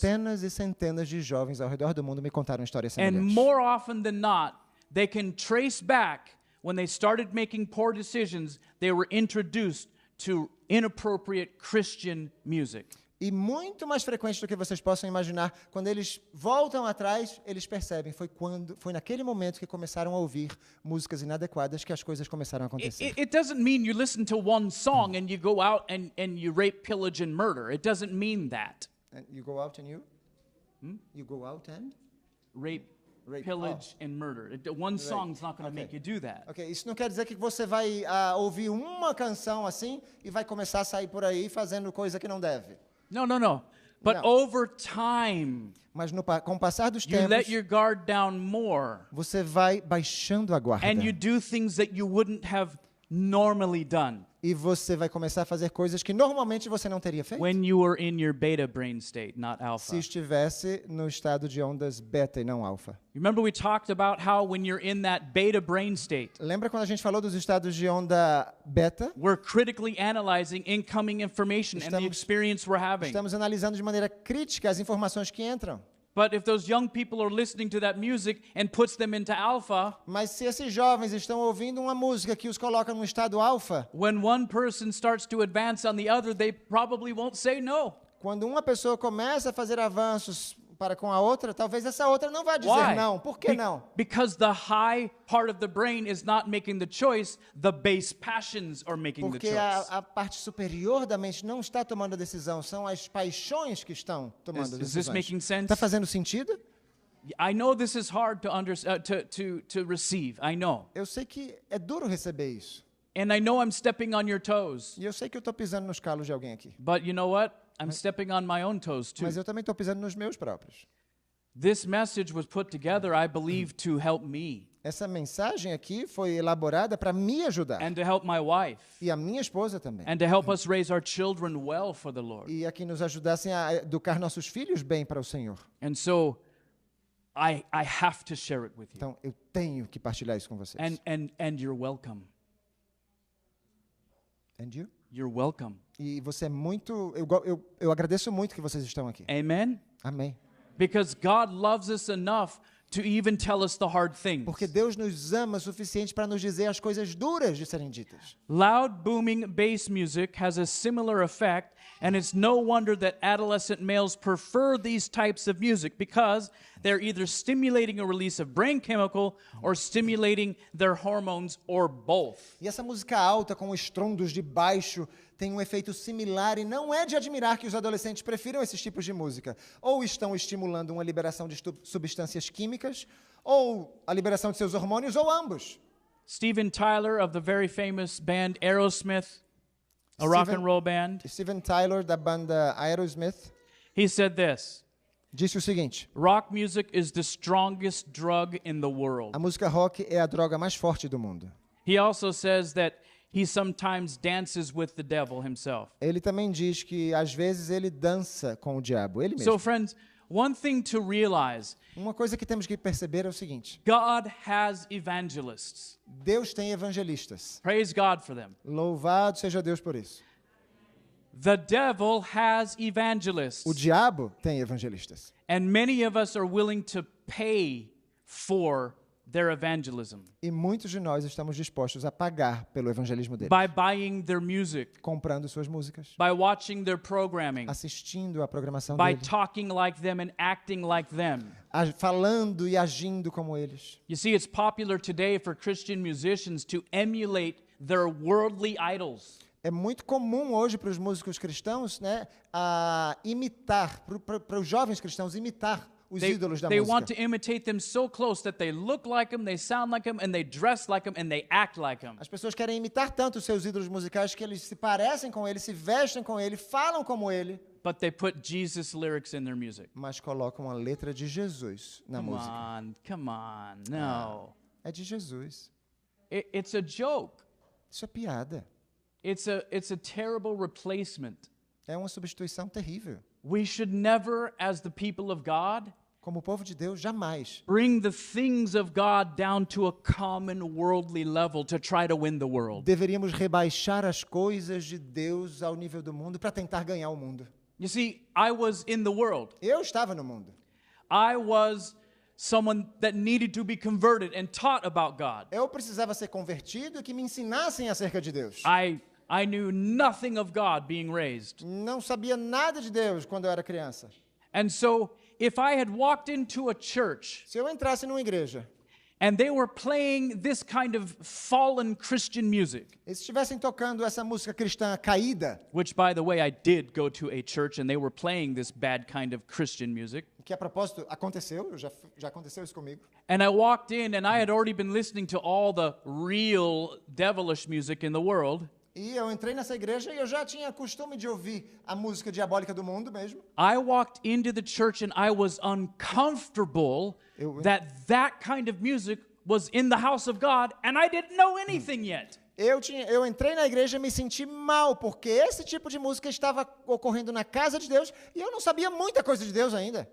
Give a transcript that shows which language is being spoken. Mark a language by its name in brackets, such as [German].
[Portuguese] Centenas e centenas de jovens ao redor do mundo me contaram histórias [English] And [Portuguese] semelhantes. [English] more often than not, they can trace back when they started making poor decisions, they were introduced to inappropriate Christian music. [Portuguese] E muito mais frequente do que vocês possam imaginar, quando eles voltam atrás, eles percebem, foi naquele momento que começaram a ouvir músicas inadequadas que as coisas começaram a acontecer. [English] It doesn't mean you listen to one song and you go out and you rape, pillage, and murder. It doesn't mean that. And you go out and you? You go out and? Rape, Rape, pillage, and murder. One song's not going to make you do that. [Portuguese] Ok, isso não quer dizer que você vai ouvir uma canção assim e vai começar a sair por aí fazendo coisa que não deve. [English] No. But No. over time, [Portuguese] Mas com o passar dos [English] you let [Portuguese] tempos, [English] your guard down more. [Portuguese] você vai baixando a guarda. [English] And you do things that you wouldn't have normally done [Portuguese] E você vai começar a fazer coisas que normalmente você não teria feito. [English] when you were in your beta brain state, not [Portuguese] Se [English] alpha. [Portuguese] estivesse no estado de ondas beta e não alfa. [English] You remember we talked about how when you're in that beta brain state, [Portuguese] Lembra quando a gente falou dos estados de onda beta? [English] we're critically analyzing incoming information and the [Portuguese] Estamos- [English] experience we're having. [Portuguese] Estamos analisando de maneira crítica as informações que entram. [English] But if those young people are listening to that music and puts them into alpha, [Portuguese] Mas se esses jovens estão ouvindo uma música que os coloca no estado alfa, [English] when one person starts to advance on the other, they probably won't say no. [Portuguese] quando uma pessoa começa a fazer avanços para com a outra, talvez essa outra não vá dizer [English] Why? [Portuguese] não. Por que não? [English] Because the high part of the brain is not making the choice, the base passions are making the [Portuguese] Porque [English] choice. [Portuguese] a parte superior da mente não está tomando a decisão, são as paixões que estão tomando [English] Is [Portuguese] as [English] this [Portuguese] decisões. [English] making sense? [Portuguese] Está fazendo sentido? [English] I know this is hard to receive. I know. [Portuguese] Eu sei que é duro receber isso. [English] And I know I'm stepping on your toes. [Portuguese] E eu sei que eu estou pisando nos calos de alguém aqui. [English] But you know what? I'm stepping on my own toes too. [Portuguese] Mas eu também estou pisando nos meus próprios. [English] This message was put together, I believe, to help me [Portuguese] Essa mensagem aqui foi elaborada para me ajudar. [English] and to help my wife [Portuguese] E a minha esposa também. [English] and to help us raise our children well for the Lord. [Portuguese] E a que nos ajudassem a educar nossos filhos bem para o Senhor. [English] And so I have to share it with you. [Portuguese] Então, eu tenho que partilhar isso com vocês. [English] And you're welcome. And you? You're welcome. [Portuguese] E você é muito... Eu agradeço muito que vocês estão aqui. [English] Amen? [Portuguese] Amém. [English] Because God loves us enough to even tell us the hard things. [Portuguese] Porque Deus nos ama o suficiente para nos dizer as coisas duras de serem ditas. [English] Loud, booming bass music has a similar effect, and it's no wonder that adolescent males prefer these types of music because they're either stimulating a release of brain chemical or stimulating their hormones or both. [Portuguese] E essa música alta com estrondos de baixo tem um efeito similar e não é de admirar que os adolescentes prefiram esses tipos de música. Ou estão estimulando uma liberação de substâncias químicas, ou a liberação de seus hormônios, ou ambos. [English] Steven Tyler of the very famous band Aerosmith, a rock and roll band, [Portuguese] Steven Tyler, da banda Aerosmith, [English] he said this: [Portuguese] disse o seguinte: [English] rock music is the strongest drug in the world. [Portuguese] a música rock é a droga mais forte do mundo. [English] He also says that he sometimes dances with the devil himself. [Portuguese] Ele também diz que às vezes ele dança com o diabo, ele [English] So, [Portuguese] mesmo. [English] friends, one thing to realize, [Portuguese] Uma coisa que temos que perceber é o seguinte: [English] God has evangelists. [Portuguese] Deus tem evangelistas. [English] Praise God for them. [Portuguese] Louvado seja Deus por isso. [English] The devil has evangelists. [Portuguese] O diabo tem evangelistas. [English] And many of us are willing to pay for their evangelism [Portuguese] E muitos de nós estamos dispostos a pagar pelo evangelismo deles. [English] by buying their music, [Portuguese] Comprando suas músicas, [English] by watching their programming, [Portuguese] assistindo a programação [English] by [Portuguese] deles, [English] talking like them and acting like them. [Portuguese] falando e agindo como eles. [English] You see, it's popular today for Christian musicians to emulate their worldly idols. [Portuguese] É muito comum hoje para os músicos cristãos, né, a imitar, para os jovens cristãos imitar os ídolos da [English] They want [Portuguese] música. [English] to imitate them so close that they look like them, they sound like them, and they dress like them, and they act like them. [Portuguese] As pessoas querem imitar tanto os seus ídolos musicais que eles se parecem com ele, se vestem com ele, falam como ele, [English] But they put Jesus lyrics in their music. [Portuguese] mas colocam a letra de Jesus na música. [English] Come on, no. [Portuguese] É de Jesus. [English] It's a joke. [Portuguese] Isso é piada. [English] It's a terrible replacement. [Portuguese] É uma substituição terrível. [English] We should never, as the people of God, [Portuguese] como o povo de Deus, jamais [English] bring the things of God down to a common worldly level to try to win the world. [Portuguese] deveríamos rebaixar as coisas de Deus ao nível do mundo para tentar ganhar o mundo. [English] You see, I was in the world. [Portuguese] Eu estava no mundo. [English] I was someone that needed to be converted and taught about God. [Portuguese] Eu precisava ser convertido e que me ensinassem acerca de Deus. [English] I knew nothing of God being raised. [Portuguese] Não sabia nada de Deus quando eu era criança. [English] And so, if I had walked into a church [Portuguese] Se eu entrasse numa igreja [English] and they were playing this kind of fallen Christian music, [Portuguese] e se estivessem tocando essa música cristã caída, [English] which, by the way, I did go to a church and they were playing this bad kind of Christian music. [Portuguese] que a propósito aconteceu, já aconteceu isso comigo. [English] And I walked in and I had already been listening to all the real devilish music in the world. [Portuguese] E eu entrei nessa igreja e eu já tinha costume de ouvir a música diabólica do mundo mesmo. [English] I walked into the church and I was uncomfortable that kind of music was in the house of God and I didn't know anything yet. [Portuguese] Eu entrei na igreja e me senti mal, porque esse tipo de música estava ocorrendo na casa de Deus e eu não sabia muita coisa de Deus ainda.